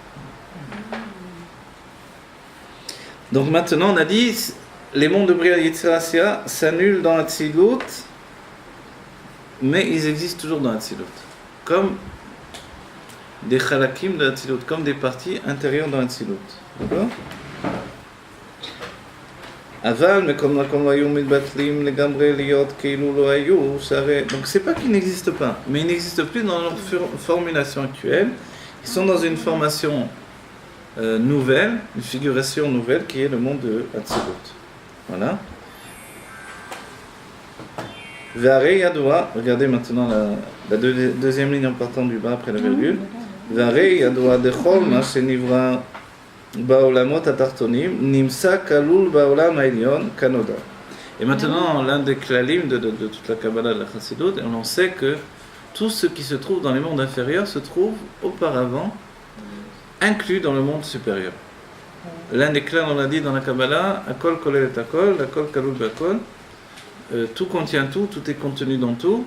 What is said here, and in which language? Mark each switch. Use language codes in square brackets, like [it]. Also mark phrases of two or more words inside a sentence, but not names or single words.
[fr] Donc maintenant on a dit, les mondes de [he] בריאה יצירה עשיה [fr] s'annulent dans Hatzilut, mais ils existent toujours dans Hatzilut, comme des chalakim de Hatzilut, comme des parties intérieures dans Hatzilut. [he] D'accord? Aval, [fr] mais comme [he] מתבטלים לגמרי להיות כאילו לא היו, [fr] donc c'est pas qu'ils n'existent pas, mais ils n'existent plus dans leur formulation actuelle. Ils sont dans une formation nouvelle, une figuration nouvelle qui est le monde de Hatzilut. Voilà. [he] והרי ידוע, [fr] regardez maintenant la deuxième ligne en partant du bas après la virgule. [he] והרי ידוע דכל מה שנברא בעולמות התחתונים, נמצא כלול בעולם העליון כנודע. [fr] Et maintenant, l'un des klalim de toute la Kabbalah de la Chassidut, on sait que tout ce qui se trouve dans les mondes inférieurs se trouve auparavant inclus dans le monde supérieur. L'un des clans, on l'a dit dans la Kabbalah, [he] הכל כולל את הכל, הכל כלול בכל, [fr] tout contient tout, tout est contenu dans tout.